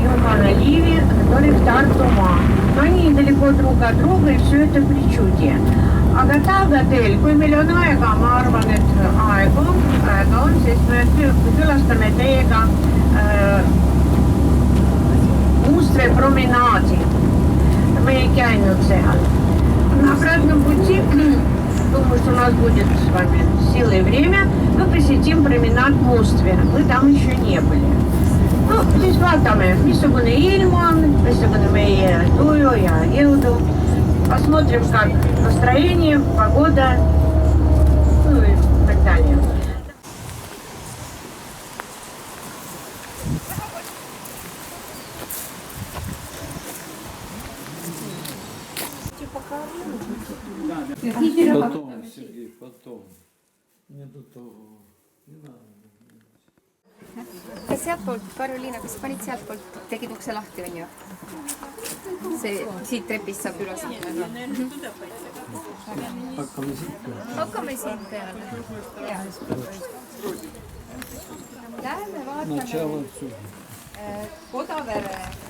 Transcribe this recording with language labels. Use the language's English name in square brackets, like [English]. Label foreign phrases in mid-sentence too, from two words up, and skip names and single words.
[Russian] на Ливе, который в Тартума. Но они недалеко друг от друга, и все это причудие. [Estonian] Aga teil, kui meil on aega, ma arvan, et aega on, sest me külastame teiega Mustre promenaadi. Me ei käinud seal. [Russian] На обратном пути, думаю, что у нас будет с вами сила и время, мы посетим променад Мустве. Мы там еще не были. Ну, [Estonian] siis vaatame, missugune ilm on, missugune meie tuju ja jõudu. [Russian] Посмотрим, как настроение, погода, ну и так далее. Потом, Сергей, потом. Не до того. Не надо. [Estonian] Kas sealtpoolt, Karoliina, kas panid sealtpoolt, tegid ukse lahti, on ju? See siit trepist saab üles. Hakkame siit peale. Lähme vaatame Kodavere.